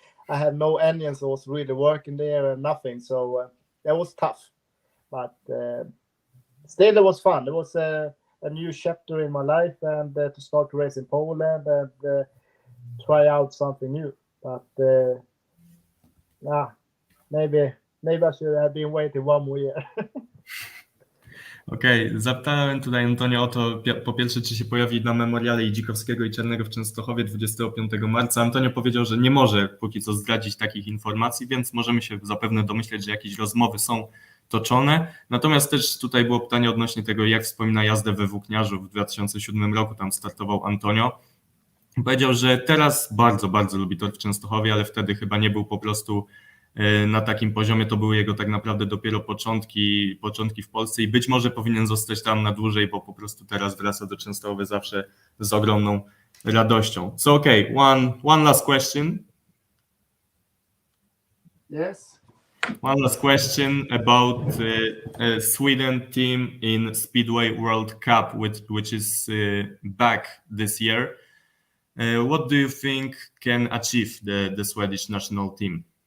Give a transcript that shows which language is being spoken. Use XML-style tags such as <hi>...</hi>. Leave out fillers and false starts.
<en>I had no engines. I was really working there and nothing. So that was tough, but still it was fun. It was a new chapter in my life, and to start racing Poland and try out something new. But maybe I should have been waiting one more year.</en> <pl>Okej, zapytałem tutaj Antonio o to, po pierwsze, czy się pojawi na memoriale Idzikowskiego i Czernego w Częstochowie 25 marca. Antonio powiedział, że nie może póki co zdradzić takich informacji, więc możemy się zapewne domyśleć, że jakieś rozmowy są toczone. Natomiast też tutaj było pytanie odnośnie tego, jak wspomina jazdę we Włókniarzu w 2007 roku, tam startował Antonio. Powiedział, że teraz bardzo, bardzo lubi tor w Częstochowie, ale wtedy chyba nie był po prostu na takim poziomie, to były jego tak naprawdę dopiero początki w Polsce i być może powinien zostać tam na dłużej, bo po prostu teraz wraca do Częstochowy zawsze z ogromną radością.</pl> <en>So okay, one last question. Yes. One last question about Sweden team in Speedway World Cup, which is back this year. What do you think can achieve the Swedish national team?</en>